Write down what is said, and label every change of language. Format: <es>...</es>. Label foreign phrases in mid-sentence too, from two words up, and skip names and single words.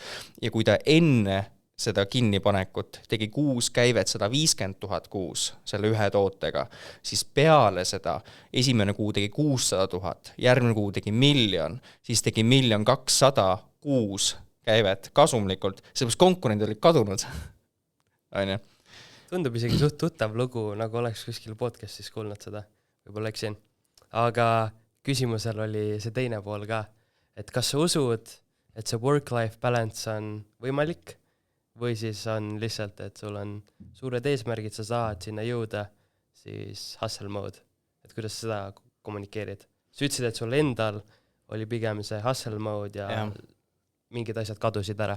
<et>Ja kui ta enne seda kinnipanekut tegi 6 käivet 150 000 kuus selle ühe tootega, siis peale seda esimene kuu tegi 600 000, järgmine kuu tegi 1 000 000, siis tegi 1 200 000 kuus käivet kasumlikult, sellepärast konkurendid olid kadunud. Tundub isegi suht tuttav lugu, nagu oleks kuskil podcastis kuulnud seda, võib-olla eksin. Aga küsimusel oli see teine pool ka, et kas sa usud, et see</et> <en>work-life balance</en> <et>on võimalik? Või siis on lihtsalt, et sul on suured eesmärgid, sa saad sinna jõuda, siis</et> <en>hustle mode.</en> <et>Et kuidas seda kommunikeerid? Sa ütlesid, et sul endal oli pigem see</et> <en>hustle mode</en> <et>ja mingid asjad kadusid ära.</et>